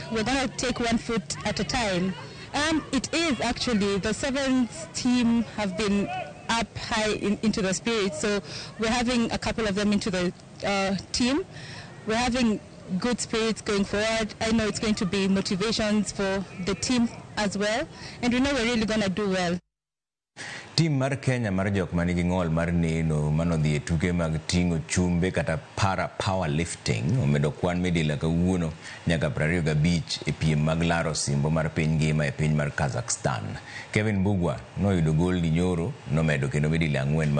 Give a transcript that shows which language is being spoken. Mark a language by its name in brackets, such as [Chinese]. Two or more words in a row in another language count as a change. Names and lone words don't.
[English] We're going to take 1 foot at a time. It is actually, the Sevens team have been up high into the spirit, so we're having a couple of them into the team. We're having good spirits going forward. I know it's going to be motivations for the team as well, and we know we're really going to do well. [Luo (Kenya and Tanzania)] Tim mar Kenya mar jok manigi ng'ol mar neno manodhi e tuke mag ting'o chumbe kata para powerlifting omedo kwan medila kawuono nyaka 25 e piem mag laro osimbo mar piny ngima e piny mar Kazakhstan. Kevin Bugwa noyudo gol di nyoro nomedo kendo medila 4